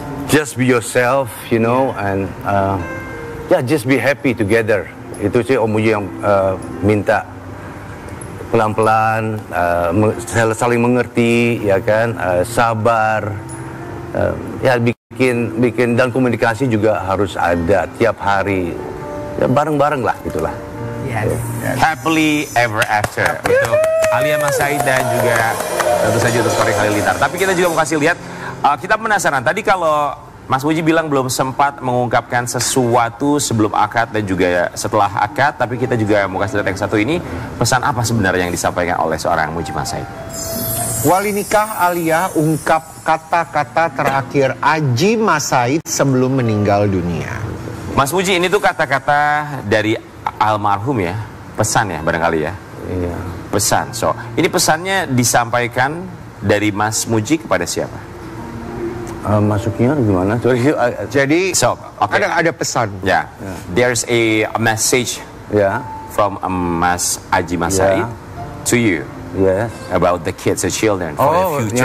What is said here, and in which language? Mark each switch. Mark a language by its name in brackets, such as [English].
[English] Just be yourself, you know, and just be happy together. [Indonesian] Itu sih Om Muji yang minta. Pelan-pelan, saling mengerti, ya kan, sabar, ya bikin dan komunikasi juga harus ada tiap hari, ya bareng-bareng lah gitulah. [English] Yes. Happily ever after [Indonesian] untuk Alia Mas Said dan juga tentu saja untuk Torik Halilintar. Tapi kita juga mau kasih lihat, kita penasaran tadi kalau Mas Muji bilang belum sempat mengungkapkan sesuatu sebelum akad dan juga setelah akad, tapi kita juga mau kasih lihat yang satu ini, pesan apa sebenarnya yang disampaikan oleh seorang Muji Mas Said? Wali nikah Alia ungkap kata-kata terakhir Aji Mas Said sebelum meninggal dunia. Mas Muji, ini tuh kata-kata dari almarhum ya, pesan ya barangkali ya. Iya. Pesan. So, ini pesannya disampaikan dari Mas Muji kepada siapa? Masuknya gimana? Jadi okay. ada pesan. [English] Ya, there's a message from Mas Aji Mas Said to you. Yes. About the kids, the children, for the future.